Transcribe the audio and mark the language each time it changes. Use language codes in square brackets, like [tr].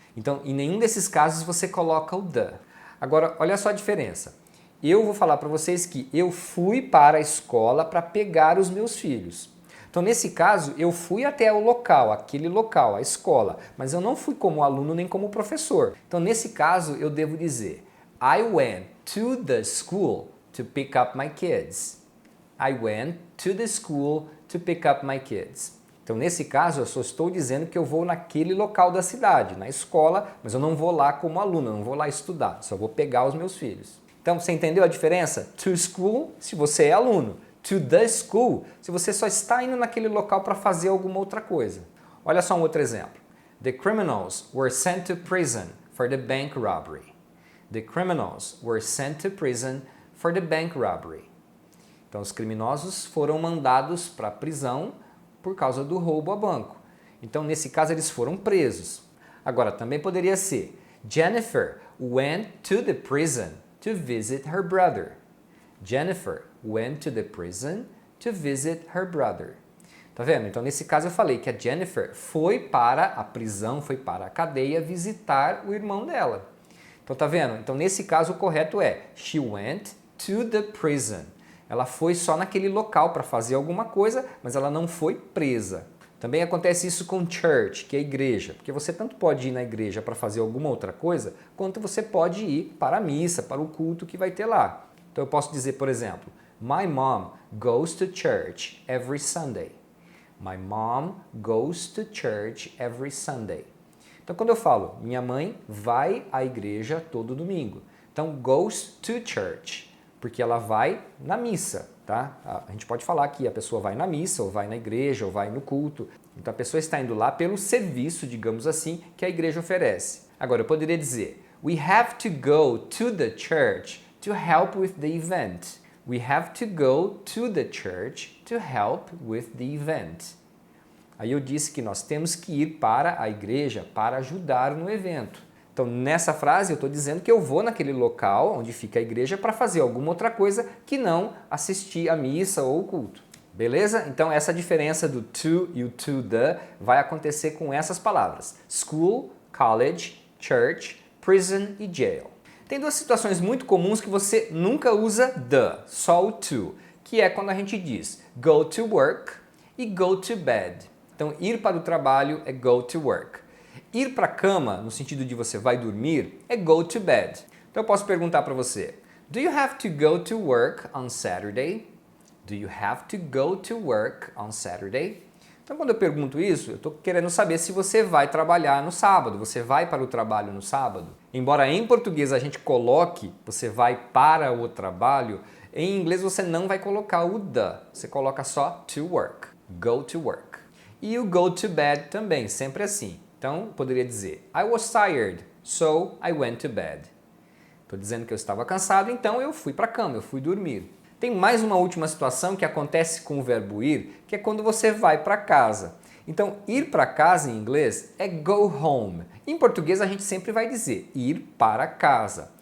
[pt] Então, em nenhum desses casos você coloca o the. Agora, olha só a diferença. Eu vou falar para vocês que eu fui para a escola para pegar os meus filhos. Então, nesse caso, eu fui até o local, aquele local, a escola, mas eu não fui como aluno nem como professor. Então, nesse caso, eu devo dizer [en] I went to the school to pick up my kids. I went to the school to pick up my kids. [pt] Então, nesse caso, eu só estou dizendo que eu vou naquele local da cidade, na escola, mas eu não vou lá como aluno, eu não vou lá estudar, só vou pegar os meus filhos. Então, você entendeu a diferença? To school, se você é aluno. To the school, se você só está indo naquele local para fazer alguma outra coisa. Olha só um outro exemplo. [en] The criminals were sent to prison for the bank robbery. The criminals were sent to prison for the bank robbery. [pt] Então, os criminosos foram mandados para a prisão por causa do roubo a banco. Então, nesse caso, eles foram presos. Agora, também poderia ser [en] Jennifer went to the prison to visit her brother. Jennifer went to the prison to visit her brother. [pt] Tá vendo? Então, nesse caso, eu falei que a Jennifer foi para a prisão, foi para a cadeia visitar o irmão dela. Então, tá vendo? Então, nesse caso, o correto é [en] she went to the prison. [pt] Ela foi só naquele local para fazer alguma coisa, mas ela não foi presa. Também acontece isso com church, que é a igreja, porque você tanto pode ir na igreja para fazer alguma outra coisa, quanto você pode ir para a missa, para o culto que vai ter lá. Então eu posso dizer, por exemplo, [en] My mom goes to church every Sunday. My mom goes to church every Sunday. [pt] Então quando eu falo, minha mãe vai à igreja todo domingo. Então [en] goes to church, [pt] porque ela vai na missa. Tá? A gente pode falar que a pessoa vai na missa, ou vai na igreja, ou vai no culto. Então a pessoa está indo lá pelo serviço, digamos assim, que a igreja oferece. Agora, eu poderia dizer, [en] we have to go to the church to help with the event. We have to go to the church to help with the event. [pt] Aí eu disse que nós temos que ir para a igreja para ajudar no evento. Então, nessa frase, eu estou dizendo que eu vou naquele local onde fica a igreja para fazer alguma outra coisa que não assistir à missa ou ao culto. Beleza? Então, essa diferença do to e o to the vai acontecer com essas palavras. [en] School, college, church, prison e jail. [pt] Tem duas situações muito comuns que você nunca usa the, só o to, que é quando a gente diz [en] go to work e go to bed. [pt] Então, ir para o trabalho é [en] go to work. [pt] Ir para a cama, no sentido de você vai dormir, é [en] go to bed. [pt] Então eu posso perguntar para você, [en] do you have to go to work on Saturday? Do you have to go to work on Saturday? [pt] Então quando eu pergunto isso, eu estou querendo saber se você vai trabalhar no sábado, você vai para o trabalho no sábado. Embora em português a gente coloque você vai para o trabalho, em inglês você não vai colocar o the, você coloca só to work, go to work. E o go to bed também, sempre assim. Então, poderia dizer, [en] I was tired, so I went to bed. [pt] Estou dizendo que eu estava cansado, então eu fui para a cama, eu fui dormir. Tem mais uma última situação que acontece com o verbo ir, que é quando você vai para casa. Então, ir para casa em inglês é go home. Em português, a gente sempre vai dizer ir para casa.